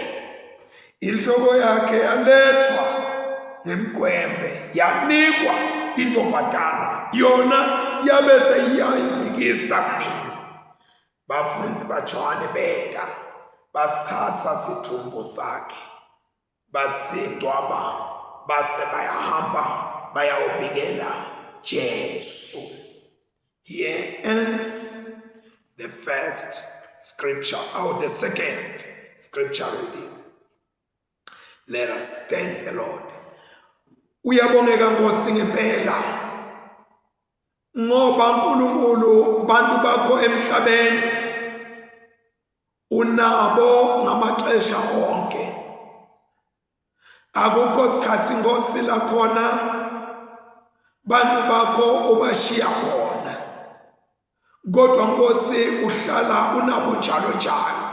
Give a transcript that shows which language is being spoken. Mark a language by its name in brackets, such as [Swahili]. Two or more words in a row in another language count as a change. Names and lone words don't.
[Swati] Inhloko yakhe yalethwa ngemqwembe yanikwa intombazana, yona yabe seyiyayinikisa kunina. Bafundzi baJohane beta batsatsa situmbu sakhe basingcwaba, base bayahamba bayawubikela Jesu. [English] Here ends the first scripture, or the second scripture reading. Let us thank the Lord. [Zulu] Uyabongeka Nkosi ngempela, ngoba uNkulunkulu bantu bakho emhlabeni unabo ngamaxesha onke. Akukho sikhathi Nkosi la khona bantu bakho ubashiya khona, kodwa Nkosi uhlala unabo njalo njalo.